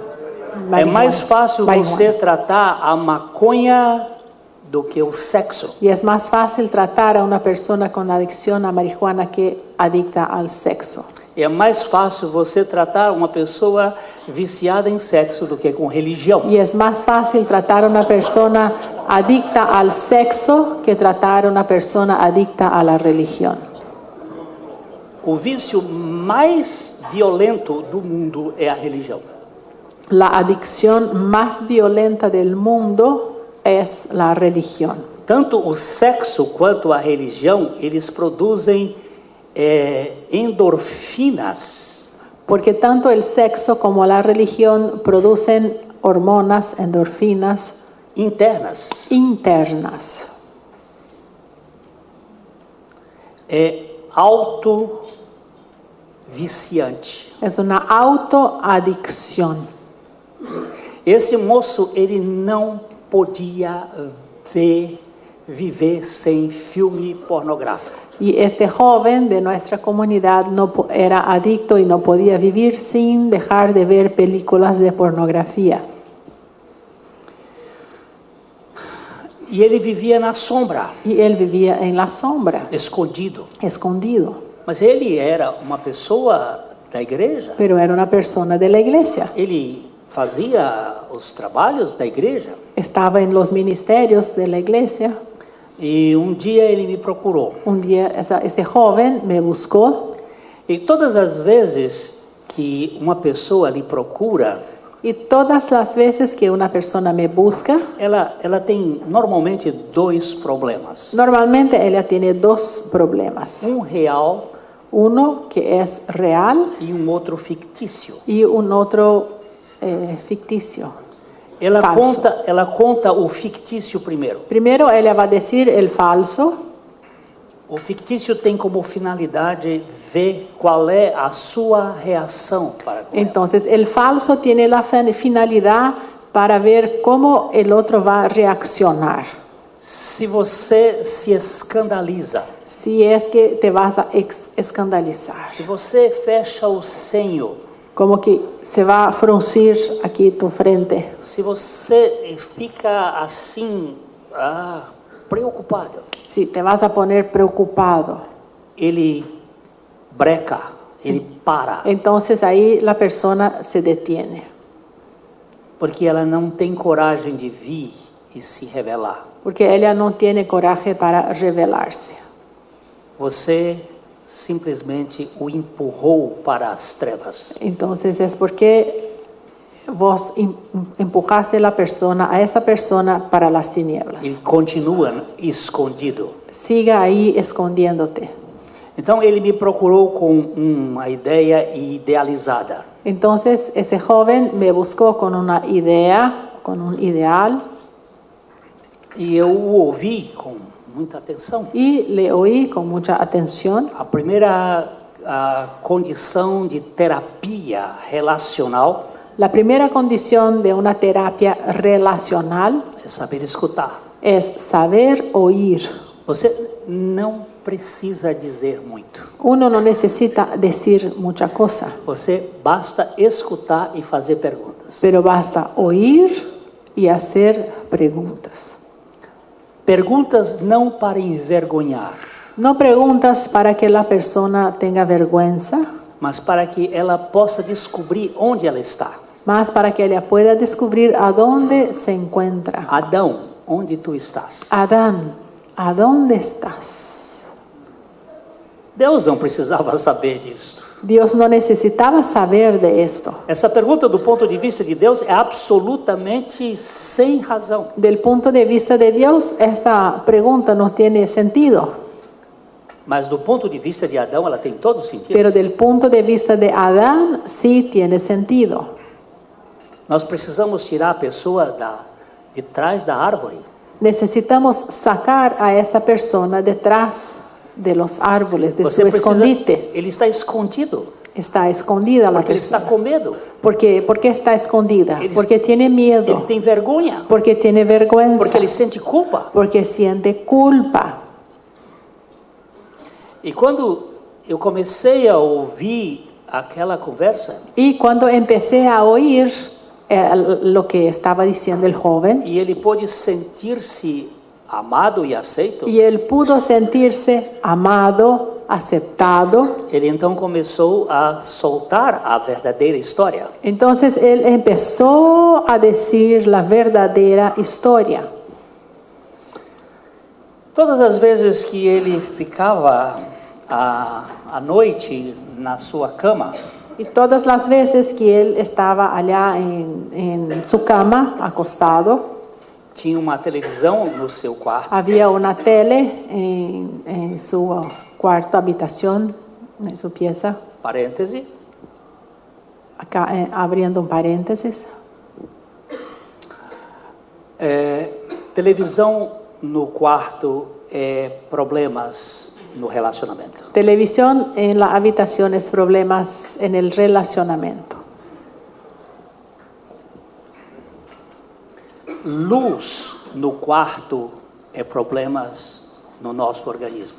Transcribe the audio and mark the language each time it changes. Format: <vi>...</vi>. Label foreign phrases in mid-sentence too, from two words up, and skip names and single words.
<pt>É mais fácil você tratar a maconha do que o sexo.</pt> <es>Y es más fácil tratar a una persona con adicción a marihuana que adicta al sexo.</es> <pt>É mais fácil você tratar uma pessoa viciada em sexo do que com religião.</pt> <es>Y es más fácil tratar a una persona adicta al sexo que tratar a una persona adicta a la religión.</es> <pt>O vício mais violento do mundo é a religião.</pt> <es>La adicción más violenta del mundo es la religión.</es> <pt>Tanto o sexo quanto a religião, eles produzem endorfinas.</pt> <es>Porque tanto el sexo como la religión producen hormonas, endorfinas internas.</es> <pt>É auto-viciante.</pt> <es>Es una autoadicción.</es> <pt>Esse moço, ele não podia viver sem filme pornográfico.</pt> <es>Y este joven de nuestra comunidad era adicto y no podía vivir sin dejar de ver películas de pornografía.</es> <pt>E ele vivia na sombra.</pt> <es>Y él vivía en la sombra, Escondido.</es> <pt>Mas ele era uma pessoa da igreja.</pt> <es>pero era una persona de la iglesia.</es> <pt>Ele fazia os trabalhos da igreja.</pt> <es>Estaba en los ministerios de la iglesia.</es> <pt>E um dia ele me procurou.</pt> <es>Un día ese joven me buscó.</es> <pt>E todas as vezes que uma pessoa lhe procura,</pt> <es>Y todas las veces que una persona me busca,</es> <pt>ela tem normalmente dois problemas.</pt> <es>normalmente ella tiene dos problemas.</es> <pt>Um real</pt> <es>Uno que es real</es> <pt>e um outro fictício.</pt> <es>y un otro ficticio.</es> <pt>Ela</pt> <es>Falso.</es> <pt>conta o fictício primeiro.</pt> <es>Primero ella va a decir el falso.</es> <pt>O fictício tem como finalidade ver qual é a sua reação para com ela.</pt> <es>Entonces el falso tiene la finalidad para ver cómo el otro va a reaccionar.</es> <pt>Se você se escandaliza,</pt> <es>Si es que te vas a escandalizar.</es> <pt>se você fecha o senho,</pt> <es>Como que se va a fruncir aquí tu frente.</es> <pt>se você fica assim, preocupado,</pt> <es>Si te vas a poner preocupado.</es> <pt>ele breca, ele para,</pt> <es>Entonces ahí la persona se detiene.</es> <pt>porque ela não tem coragem de vir e se revelar.</pt> <es>Porque ella no tiene coraje para revelarse.</es> <pt>Você simplesmente o empurrou para as trevas.</pt> <es>Entonces es porque vos empujaste a esa persona para las tinieblas.</es> <pt>Ele continua escondido.</pt> <es>Siga ahí escondiéndote.</es> <pt>Então ele me procurou com uma ideia idealizada.</pt> <es>Entonces ese joven me buscó con una idea, con un ideal,</es> <pt>E eu o ouvi com muita atenção.</pt> <es>y le oí con mucha atención.</es> <pt>A primeira condição de terapia relacional</pt> <es>La primera condición de una terapia relacional</es> <pt>é saber escutar.</pt> <es>es saber oír.</es> <pt>Você não precisa dizer muito.</pt> <es>Uno no necesita decir mucha cosa,</es> <pt>Você basta escutar e fazer perguntas.</pt> <es>pero basta oír y hacer preguntas.</es> <pt>Perguntas não para envergonhar,</pt> <es>No preguntas para que la persona tenga vergüenza,</es> <pt>mas para que ela possa descobrir onde ela está.</pt> <es>más para que ella pueda descubrir a dónde se encuentra.</es> <pt>Adão, onde tu estás?</pt> <es>Adán, ¿a dónde estás?</es> <pt>Deus não precisava saber disso.</pt> <es>Dios no necesitaba saber de esto.</es> <pt>Essa pergunta, do ponto de vista de Deus, é absolutamente sem razão.</pt> <es>Del punto de vista de Dios, esta pregunta no tiene sentido,</es> <pt>Mas do ponto de vista de Adão, ela tem todo sentido.</pt> <es>pero del punto de vista de Adán sí tiene sentido.</es> <pt>Nós precisamos tirar a pessoa de trás da árvore.</pt> <es>Necesitamos sacar a esta persona detrás de los árboles, de su escondite.</es> <pt>Ele está escondido,</pt> <es>Está escondida la</es> <pt>porque ele está</pt> <es>persona.</es> <pt>com medo.</pt> <es>¿Por qué? ¿Por qué está escondida?</es> <pt>Ele-</pt> <es>Porque tiene</es> <pt>Ele</pt> <es>miedo,</es> <pt>tem vergonha,</pt> <es>porque tiene vergüenza,</es> <pt>porque ele sente culpa.</pt> <es>porque siente culpa.</es> <pt>E quando eu comecei a ouvir aquela conversa,</pt> <es>Y cuando empecé a oír lo que estaba diciendo el joven,</es> <pt>e ele pôde sentir-se amado e aceito,</pt> <es>y él pudo sentirse amado, aceptado,</es> <pt>ele então começou a soltar a verdadeira história.</pt> <es>entonces él empezó a decir la verdadera historia.</es> <pt>Todas as vezes que ele ficava à noite na sua cama,</pt> <es>Y todas las veces que él estaba allá en su cama, acostado,</es> <pt>tinha uma televisão no seu quarto,</pt> <es>había una tele en su cuarto, habitación, en su pieza.</es> <pt>parêntese,</pt> <es>Acá abriendo un paréntesis.</es> <pt>televisão no quarto é problemas no relacionamento.</pt> <es>Televisión en la habitación es problemas en el relacionamiento.</es> <pt>Luz no quarto é problemas no nosso organismo.</pt>